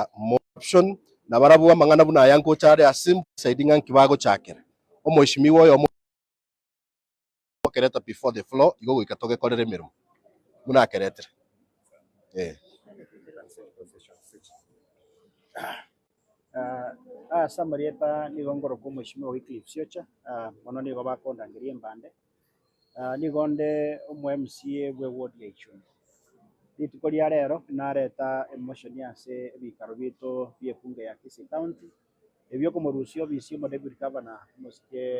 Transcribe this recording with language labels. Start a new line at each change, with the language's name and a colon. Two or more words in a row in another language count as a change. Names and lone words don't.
Gusii: Option na barabu mangana buna yango chare asim saidinga kibago chakere o Mheshimiwa yo kereta
English: before the floor
Gusii: igo ikatoke kolere mirum muna kereta Samarieta nigongoro ko Mheshimiwa Wycliffe Siocha mono nigo bakondangirie mbande nigonde umu MCA bwe ward ya Ichuni rituko ria rero nareta emotion yase ebikaro bitu biekunga ya Kisii County ebyo kumurusio bisio mo deputy governor Mr.